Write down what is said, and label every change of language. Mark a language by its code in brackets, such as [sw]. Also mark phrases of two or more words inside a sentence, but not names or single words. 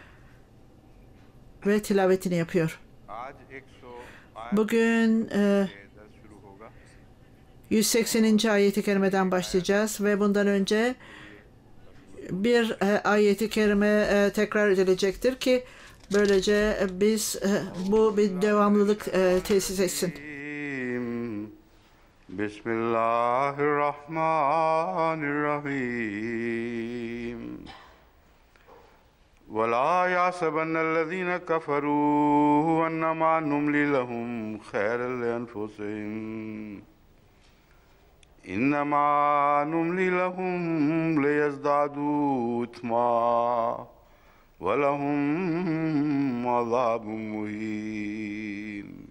[tr] Ve tilavetini yapıyor. Bugün 180. ayet-i kerimeden başlayacağız ve bundan önce bir ayet-i kerime tekrar edilecektir ki böylece biz bu bir devamlılık tesis etsin. Bismillahirrahmanirrahim. [ar] وَلَا يَحْسَبَنَّ الَّذِينَ كَفَرُوا أَنَّمَا نُمْلِي لَهُمْ خَيْرٌ لِأَنفُسِهِمْ إِنَّمَا نُمْلِي لَهُمْ لِيَزْدَادُوا إِثْمًا وَلَهُمْ عَذَابٌ مُهِينٌ